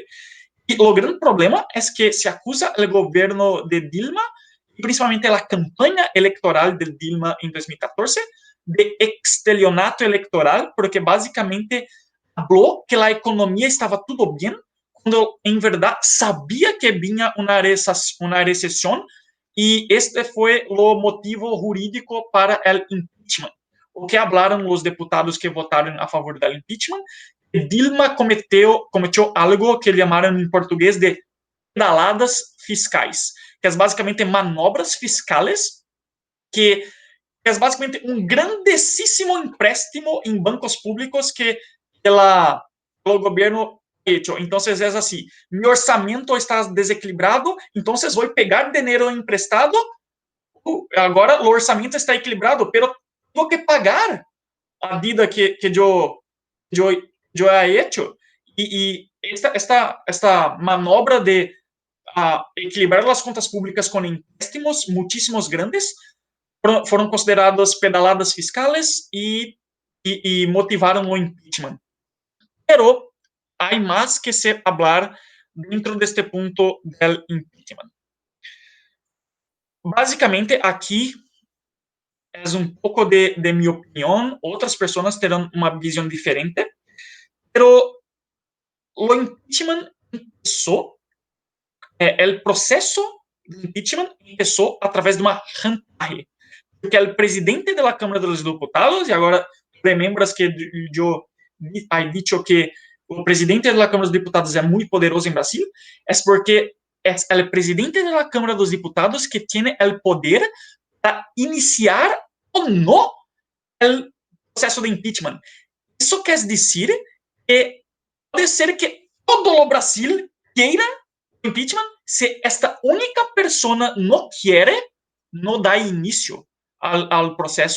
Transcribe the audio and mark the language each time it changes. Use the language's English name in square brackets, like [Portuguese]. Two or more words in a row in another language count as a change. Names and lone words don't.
[Spanish] Y lo gran problema es que se acusa al gobierno de Dilma, y principalmente la campaña electoral de Dilma en 2014, de estelionato electoral, porque básicamente habló que la economía estaba todo bien, cuando en verdad sabía que venía una recesión, y este fue lo motivo jurídico para el impeachment. [Portuguese] O que [Spanish] hablaron los diputados que votaron a favor del impeachment, [Portuguese] Dilma cometeu algo que llamaram em português de pedaladas fiscais, que é basicamente manobras fiscais, que é basicamente um grandíssimo empréstimo em bancos públicos que o governo hecho. Então, é assim, meu orçamento está desequilibrado, então vou pegar dinheiro emprestado, agora o orçamento está equilibrado, pero tenho que pagar a dívida que eu [Spanish] he hecho. Y esta manobra de equilibrar las contas públicas con empréstamos muchísimos grandes fueron consideradas pedaladas fiscales y motivaron o impeachment. Pero hay más que se hablar dentro de este punto del impeachment. Básicamente, aquí es un poco de mi opinión. Otras personas tendrán una visión diferente, pero o impeachment empezó, [Portuguese] o processo de impeachment começou através de uma chantaje, porque o presidente da Câmara dos Deputados, e agora lembras que eu [Spanish] he dicho [Portuguese] que o presidente da Câmara dos Deputados é muito poderoso em Brasil, é porque é o presidente da Câmara dos Deputados que tem o poder para iniciar ou não o processo de impeachment. Isso quer dizer que pode ser que todo o Brasil queira impeachment se [Spanish] esta única persona [Portuguese] não quer, não dá início ao processo.